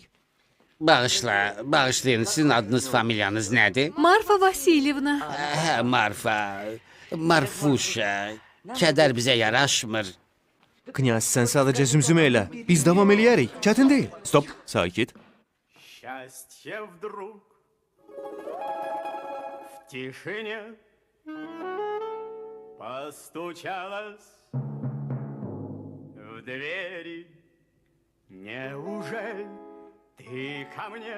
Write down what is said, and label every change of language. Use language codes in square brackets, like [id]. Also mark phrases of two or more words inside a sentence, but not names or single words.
[az] Bağışlayın, sizin adınız, familiyanız nədir? Marfa Vasilyevna. Hə, Marfa, Marfuşa. Kədər bizə yaraşmır. Knyaz, sən sadəcə zümzümə elə. Biz davam eləyərik. Çətin deyil. Stop, sakit. [ru] Счастье вдруг в тишине постучалось в двери. Неужели ты ко мне?